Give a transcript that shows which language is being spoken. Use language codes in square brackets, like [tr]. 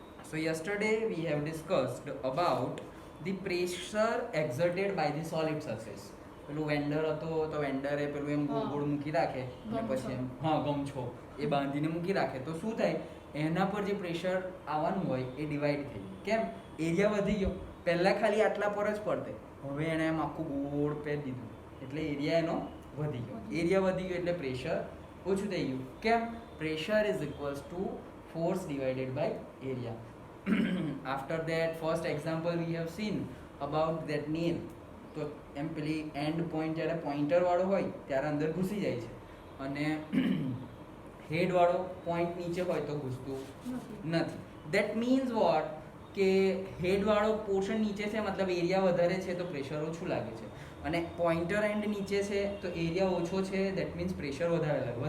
[en] So yesterday we have discussed about the pressure exerted by the solid surface. [gu] પેલું vendor હતો તો વેન્ડરે પેલું એમ ગોળ ગોળ મૂકી રાખે અને પછી એમ હા ગમછો એ બાંધીને મૂકી રાખે તો શું થાય એના પર જે પ્રેશર આવવાનું હોય એ ડિવાઈડ થઈ જાય. કેમ? એરિયા વધી ગયો. પહેલાં ખાલી આટલા પર જ પડતે, હવે એણે એમ આખું ગોળ પહેરી દીધું એટલે એરિયા એનો વધી ગયો. એરિયા વધી ગયો એટલે પ્રેશર ઓછું થઈ ગયું. કેમ? [en] Pressure is equals to force divided by area. After that first example we have seen about that nail. [gu] તો એમ પેલી એન્ડ પોઈન્ટ જ્યારે પોઈન્ટર વાળો હોય ત્યારે અંદર ઘૂસી જાય છે અને હેડ વાળો પોઈન્ટ નીચે હોય તો ઘૂસતું નથી. [en] that means what [gu] કે હેડ વાળો પોર્શન નીચે છે મતલબ એરિયા વધારે છે તો પ્રેશર ઓછું લાગે છે, અને પોઈન્ટર એન્ડ નીચે છે તો એરિયા ઓછો છે દેટ મીન્સ પ્રેશર વધારે લાગે.